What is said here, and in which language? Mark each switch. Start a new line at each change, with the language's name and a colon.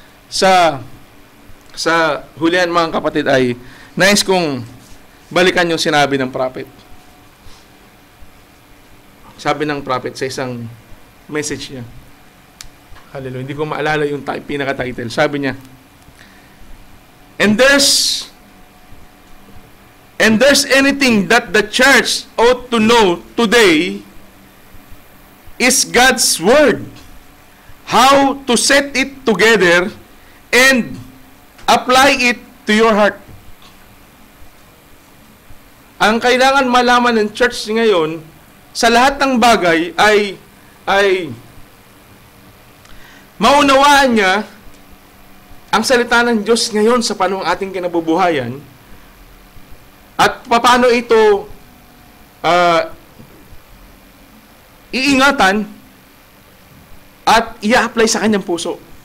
Filipino: Sa hulihan mga kapatid ay nais kong balikan yung sinabi ng prophet. Sabi ng prophet sa isang message niya. Hallelujah. Hindi ko maalala yung pinaka-title. Sabi niya,
English: And there's anything that the church ought to know today is God's Word. How to set it together and apply it to your heart.
Filipino: Ang kailangan malaman ng church ngayon, sa lahat ng bagay ay maunawaan niya ang salita ng Diyos ngayon sa panahong ating kinabubuhayan at paano ito iingatan at i-apply sa kanyang puso.